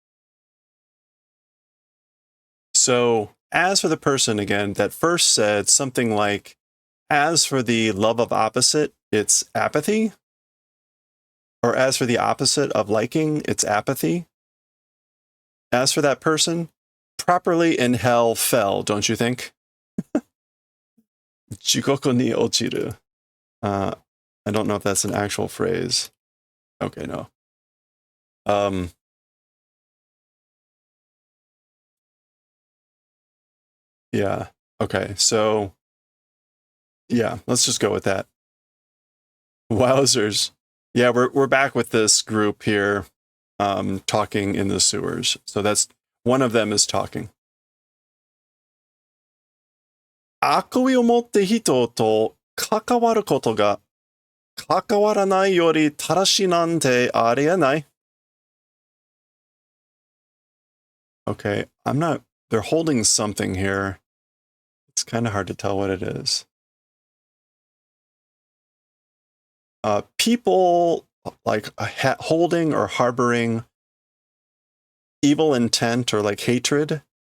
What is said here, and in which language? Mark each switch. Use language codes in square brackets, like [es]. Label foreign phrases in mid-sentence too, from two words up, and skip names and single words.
[en] So, as for the person again that first said something like, as for the love of opposite, it's apathy. Or as for the opposite of liking, it's apathy. As for that person, properly in hell fell, don't you think? [ja] 地獄に落ちる. [en] I don't know if that's an actual phrase. Okay, no. Yeah. Okay. So, yeah, let's just go with that. Wowzers. Yeah, we're back with this group here, talking in the sewers. So that's one of them is talking. [ja] 悪意を持って人と関わることが関わらないより正しいなんてありえない. [en] Okay, they're holding something here. It's kind of hard to tell what it is. People like holding or harboring evil intent or like hatred.